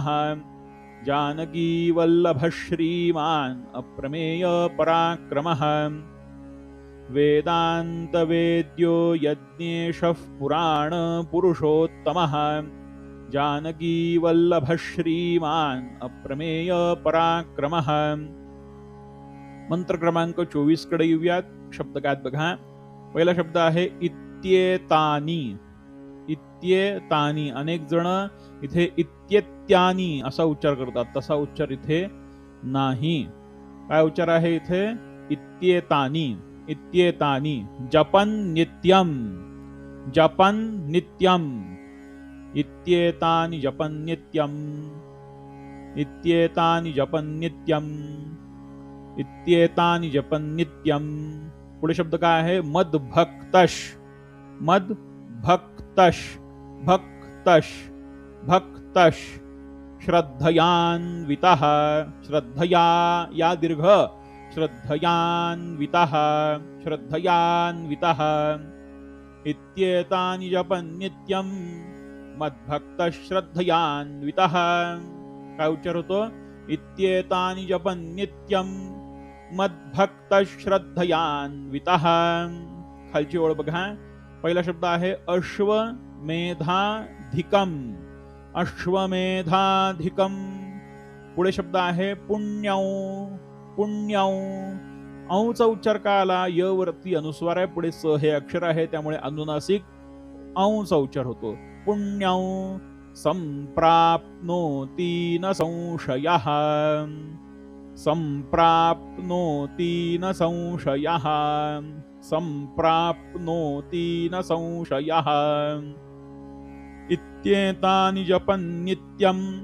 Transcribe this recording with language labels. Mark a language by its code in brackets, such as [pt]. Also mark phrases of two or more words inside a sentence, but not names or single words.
[sa] जानकी वल्लभ श्रीमान अप्रमेय पराक्रमः. वेदांत वेद्यो यज्ञेशः पुराण पुरुषोत्तमः. जानकी वल्लभ श्रीमान अप्रमेय पराक्रमः. [mr] मंत्र क्रमांक 24 कडे येऊयात. शब्द काय बघा? पहिला शब्द आहे इत्येतानी. इत्येतानी. अनेक जण इथे इत्येत्यानी असा उच्चार करतात, तसा उच्चार इथे नाही. काय उच्चार आहे इथे? इत्येतानी, इत्येतानी. [sa] जपन नित्यम, जपन नित्यम, इत्येतानि जपन नित्यम, इत्येतानि जपन नित्यम, इत्येतानि जपन नित्यम. [mr] पुढे शब्द काय आहे? [sa] मदभक्तश, मदभक्तश, भक्तश, भक्तश. श्रद्धयान्वितः, श्रद्धया [mr] या दीर्घ, [sa] श्रद्धयान्वितः, श्रद्धयान्वितः. इत्येतानि जपन् नित्यं मद्भक्तः श्रद्धयान्वितः. [mr] काय उच्चार होतो? [sa] इत्येतानि जपन् नित्यं मद्भक्तः श्रद्धयान्वितः. [mr] खालची ओळ बघा. पहिला शब्द आहे अश्वमेधाधिकम, अश्वमेधाधिकम. पुढे शब्द आहे पुण्यौ, पुण्यौ. औचा उच्चार का आला? य वरती अनुस्वार आहे, पुढे स हे अक्षर आहे, त्यामुळे अनुनासिक औंचा उच्चार होतो. [sa] पुण्यं संप्राप्नोति न संशयः. संप्राप्नोति न संशयः. संप्राप्नोति न संशयः. इत्येतानि जपन्नित्यम्.